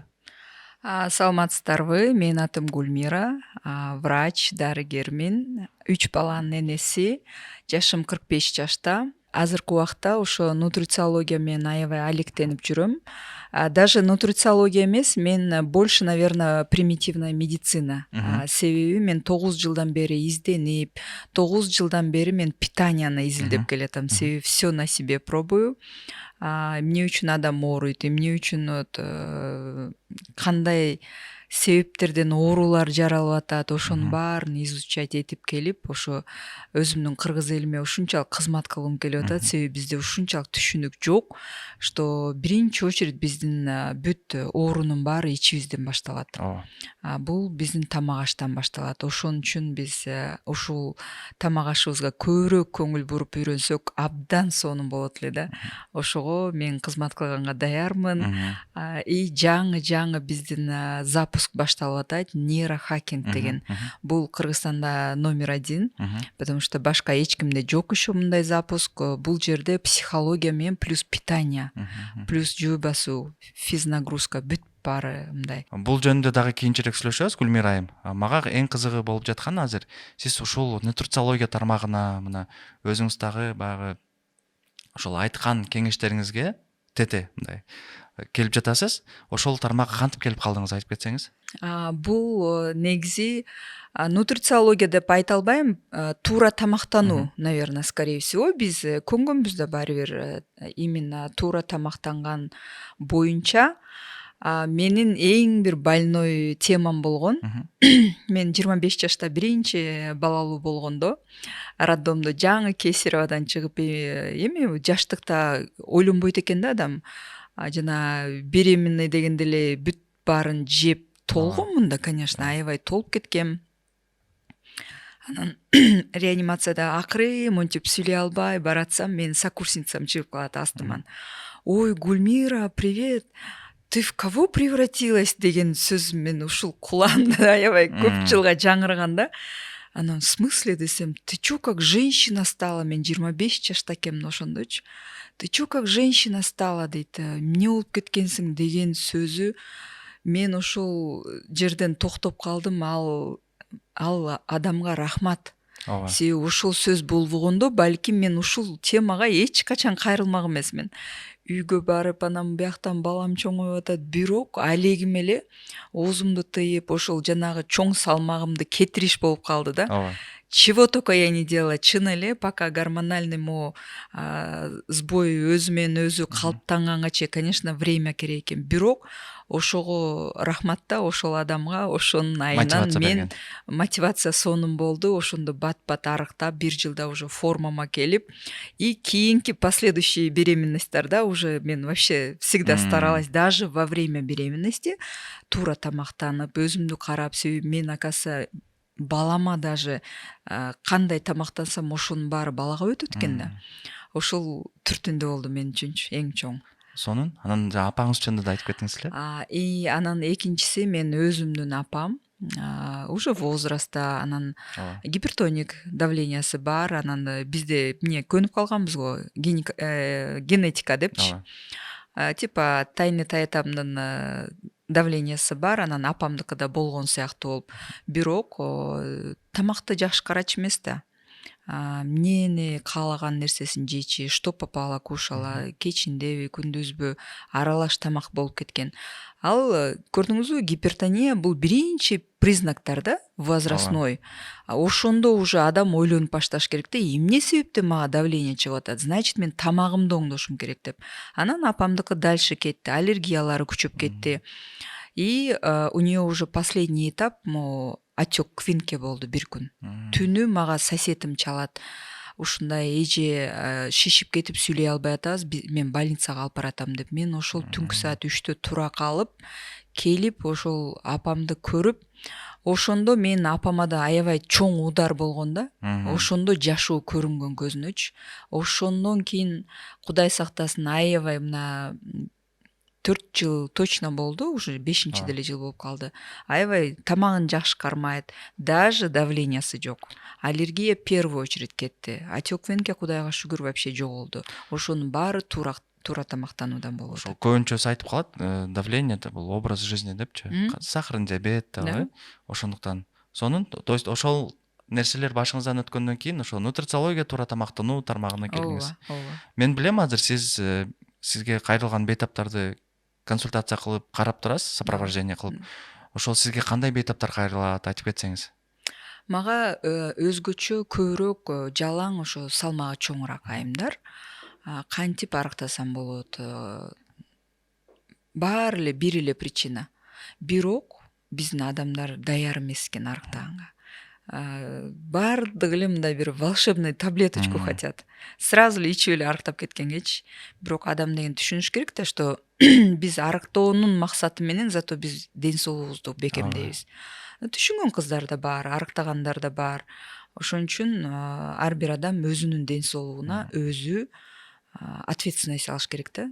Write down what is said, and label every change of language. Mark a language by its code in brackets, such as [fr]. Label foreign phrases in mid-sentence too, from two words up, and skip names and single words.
[ky] Саламатсыздарбы? Менин атым Гүлмира, врач, дарыгермин. 3 баланын энеси. Жашым 45 жашта. Азыркы убакта ошо нутрициология менен аябай алектенип жүрөм. [ru] Даже нутрициология [ky] эмес, мен [ru] больше, наверное, примитивная медицина. [ky] Себеби мен 9 жылдан бери изденип, 9 жылдан бери мен питанияны изилдеп келатам. [ru] Себеби все на себе пробую. [ky] Эмне үчүн адам ооруйт, эмне үчүн кандай себептерден оорулар жаралып атат, ошонун баарын изучать этип келип, ошо өзүмдүн кыргыз элиме ушунчалык кызмат кылгым келип атат. Себеби бизде ушунчалык түшүнүк жок, что биринчи очередь биздин бүт оорунун баары ичибизден башталат. Бул биздин тамак аштан башталат. Ошон үчүн биз ушул тамак ашыбызга көбүрөөк көңүл буруп үйрөнсөк, абдан сонун болот эле да. Ошого мен кызмат кылганга даярмын. И жаңы биздин запуск башталып атат, нейрохакинг деген. Бул Кыргызстанда №1, [ru] потому что [ky] башка эч кимде жок еще мындай запуск. Бул жерде психология менен плюс питание, плюс жөө басуу, физнагрузка, бүт баары мындай. Бул жөнүндө дагы кийинчерээк сүйлөшөбүз, Гүлмира айым. Мага эң кызыгы болуп жатканы азыр сиз ушул нутрициология тармагына мына өзүңүз дагы баягы ошол айткан кеңештериңизге тете мындай келип жатасыз. Ошол тармакка кантип келип калдыңыз, айтып кетсеңиз? Бул негизи нутрициология деп айта албайм, туура тамактануу, [ru] наверное, скорее всего. [ky] Биз көнгөнбүз да баары бир именно туура тамактанган боюнча. Менин эң бир больной темам болгон. Мен 25 жашта биринчи балалуу болгондо, роддомдо жаңы кесаревадан чыгып, эми жаштыкта ойлонбойт экен да адам. Жана беременный дегенде эле бүт баарын жеп толгонмун да, конечно, аябай толуп кеткем. Анан реанимацияда акыры монтип сүйлөй албай баратсам, менин сокурсницам чыгып калат астыман. Ой, Гүлмира, [ru] привет! Ты в кого превратилась [ky] деген сөз мен ушул куламда аябай көп жылга жаңырган да. [ru] Анан в смысле десем, ты чё как женщина стала? [ky] Мен 25 жашта экенмин ошондочу. [ru] Ты чё как женщина стала дейт. [ky] Эмне болуп кеткенсиң деген сөзү. Мен ошол жерден токтоп калдым. Ал адамга рахмат. Себеби ошол сөз болбогондо балким мен ушул темага эч качан кайрылмак эмесмин. Үйгө барып, анан бияктан балам чоңоюп атат, бирок алегим эле оозумду тыйып, ошол жанагы чоң салмагымды кетириш болуп калды да. [ru] Чего только я не делала, [ky] чын эле, [ru] пока гормональный сбой [ky] өзү менен өзү калыптанганга чейин, [ru] конечно, время [ky] керек экен. Бирок ошого рахмат да, ошол адамга, ошонун айынан мен мотивация сонун болду. Ошондо бат-бат арыктап, 1 жылда уже формама келип, и кийинки последующие беременностьтарда уже мен [ru] вообще всегда старалась, даже во время беременности [ky] туура тамактанып, өзүмдү карап, себеби мен, оказывается, балама даже кандай тамактансам ошонун баары балага өтөт экен да. Ошол түртүндө болду мен үчүнчү эң чоң. Сонун. Анан апаңыз жөнүндө да айтып кеттиңиз эле. И анан экинчиси мен өзүмдүн апам, уже возрастта, анан гипертоник давлениясы бар, анан бизде эмне көнүп калганбыз го, генетика депчи. Типа тайны таятамдын давлениясы бар, анан апамдыкы да болгон сыяктуу болуп. Бирок тамакты жакшы карачу эмес да. Эмнени каалаган нерсесин жечи, [ru] что попало кушала, [ky] кечиндеби, күндүзбү аралаш тамак болуп кеткен. Ал көрдүңүзбү, гипертония бул биринчи признактар да, возрастной. Ошондо уже адам ойлонуп башташ керек да, эмне себептен мага давление чыгып атат? Значит, мен тамагымды оңдошум керек деп. Анан апамдыкы дальше кетти, аллергиялары күчөп кетти. [ru] И у нее уже последний этап, отек квинке [ky] болду бир күн. Түнү мага соседим чалат. Ушундай эже шишип кетип сүйлөй албай атабыз, мен больницага алып баратам деп. Мен ошол түнкү саат 3-тө тура калып, келип ошол апамды көрүп, ошондо мен апама да аябай чоң удар болгон да. Ошондо жашоо көрүнгөн көзүнөчү. Ошондон кийин Кудай сактасын, аябай мына 4 жыл точно болду, уже 5-чи Ооба. деле жыл болуп калды. Аябай тамагын жакшы кармайт, даже давлениясы жок. Аллергия [ru] первую очередь [ky] кетти. [ru] Отек венке [ky] кудайга шүгүр вообще жоголду. Ошонун баары туура тамактануудан болуп Ошол атат. көбүнчөсү айтып калат, [ru] давление это бул образ жизни депчи. М. Сахарный диабет Да. [ky] дагы, ошондуктан сонун, [ru] то есть [ky] ошол нерселер башыңыздан өткөндөн кийин ошол нутрициология, туура тамактануу тармагына келиңиз. Ооба. Мен билем азыр сизге кайрылган бейтаптарды консультация кылып карап турасыз, сопровождение кылып. Ошол сизге кандай бейтаптар кайрылат, айтып кетсеңиз. Мага өзгөчө көбүрөөк жалаң ошо салмагы чоңураак айымдар. Кантип арыктасам болот? Баары эле бир эле причина. Бирок биздин адамдар даяр эмес экен арыктаганга. Баардыгы эле мындай бир [ru] волшебный таблеточку хотят. [ky] Сразу эле ичип эле арыктап кеткенгечи. Бирок адам деген түшүнүш керек да, что биз арыктоонун максаты менен зато биз ден соолугубузду бекемдейбиз. Түшүнгөн кыздар да бар, арыктагандар да бар. Ошон үчүн ар бир адам өзүнүн ден соолугуна өзү ответственность алыш керек да.